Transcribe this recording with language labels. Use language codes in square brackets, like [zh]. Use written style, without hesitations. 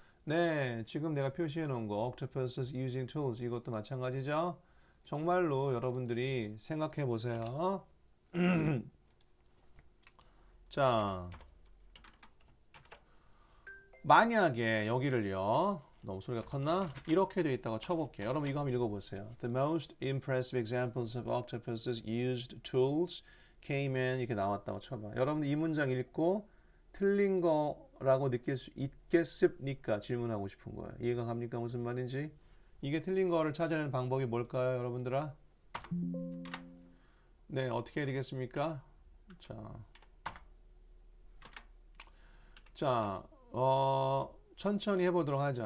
[ko] 네, 지금 내가 표시해 놓은 거 [en] octopuses using tools [ko] 이것도 마찬가지죠. 정말로 여러분들이 생각해 보세요. 자, 만약에 여기를요. 너무 소리가 컸나? 이렇게 되어 있다고 쳐볼게요. 여러분 이거 한번 읽어보세요. [en] The most impressive examples of octopuses used tools came in [ko] 이렇게 나왔다고 쳐봐. 여러분 이 문장 읽고 틀린 거라고 느낄 수 있겠습니까? 질문하고 싶은 거예요. 이해가 갑니까? 무슨 말인지? 이게 틀린 거를 찾아내는 방법이 뭘까요? 여러분들아? 네, 어떻게 해야 되겠습니까? 자, 자, 천천히 해보도록 하죠.